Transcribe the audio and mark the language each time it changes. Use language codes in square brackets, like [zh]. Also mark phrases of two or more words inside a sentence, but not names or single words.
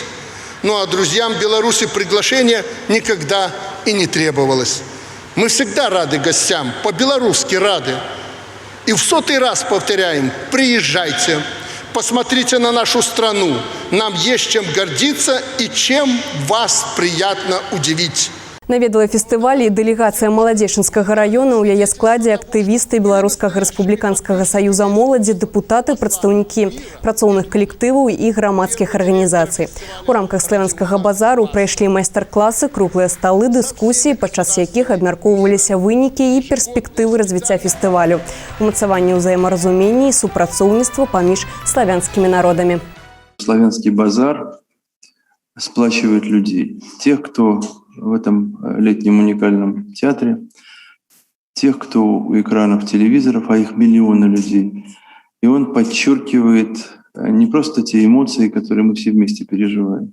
[ru] Ну а друзьям Беларуси приглашение никогда и не требовалось. Мы всегда рады гостям, по-белорусски рады. И в 100-й раз повторяем: приезжайте. Посмотрите на нашу страну. Нам есть чем гордиться и чем вас приятно удивить. [be] Наведала фестываль і дэлегацыя Маладзечынскага раёна. У яе складзе актывісты Беларускага рэспубліканскага саюза моладзі, дэпутаты, прадстаўнікі працоўных калектываў і грамадскіх арганізацый. У рамках славянскага базару прайшлі майстар-класы, круглыя сталы, дыскусіі, падчас якіх абмяркоўваліся вынікі і перспектывы развіцця фестывалю, умацаванне ўзаемаразумення і супрацоўніцтва паміж славянскімі народамі. [ru] Славянский базар сплачивает людей. Тех, кто в этом летнем уникальном театре, тех, кто у экранов телевизоров, а их миллионы людей. И он подчеркивает не просто те эмоции, которые мы все вместе переживаем.